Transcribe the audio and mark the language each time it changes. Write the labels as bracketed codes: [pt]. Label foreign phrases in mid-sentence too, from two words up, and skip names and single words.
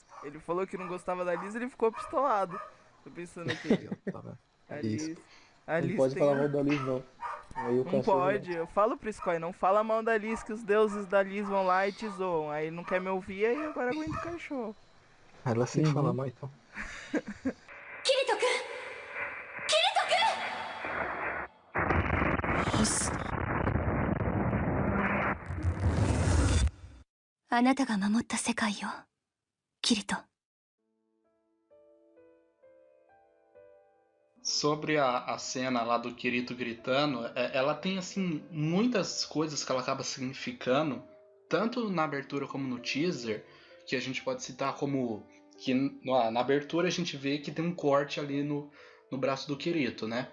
[pt] Ele falou que não gostava da Liz, ele ficou pistolado. Tô pensando aqui. Tá vendo? A Isso. Liz. A Não Liz pode tem falar mal da Liz, não. Aí o Não cachorro... pode, eu falo pro Skoy, não fala mal da Liz, que os deuses da Liz vão lá e te zoam. Aí ele não quer me ouvir, aí agora aguenta o cachorro. Ela sim Uhum. fala mal então. [ja] キリト君キリト君よしあなたが守った世界よキリト [pt] Sobre a cena lá do Kirito gritando, ela tem, assim, muitas coisas que ela acaba significando, tanto na abertura como no teaser, que a gente pode citar como... que na abertura a gente vê que tem um corte ali no braço do Kirito, né?